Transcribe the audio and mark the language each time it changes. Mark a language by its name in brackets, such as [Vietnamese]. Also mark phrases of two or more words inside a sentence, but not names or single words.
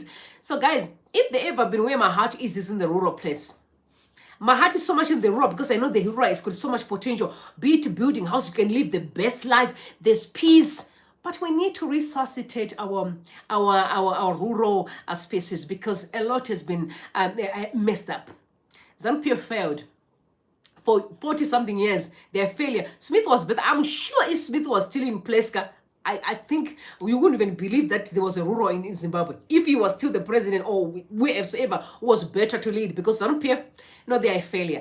[English] So guys, if they ever been where my heart is in the rural place. My heart is so much in the rural because I know the rural has got so much potential. Be it building house, you can live the best life. There's peace. But we need to resuscitate our rural spaces because a lot has been messed up. ZANU-PF failed. For 40-something years, their failure. Smith was better. I'm sure if Smith was still in place, I think we wouldn't even believe that there was a ruler in Zimbabwe. If he was still the president or whoever was better to lead, because ZANU-PF, no, they are a failure.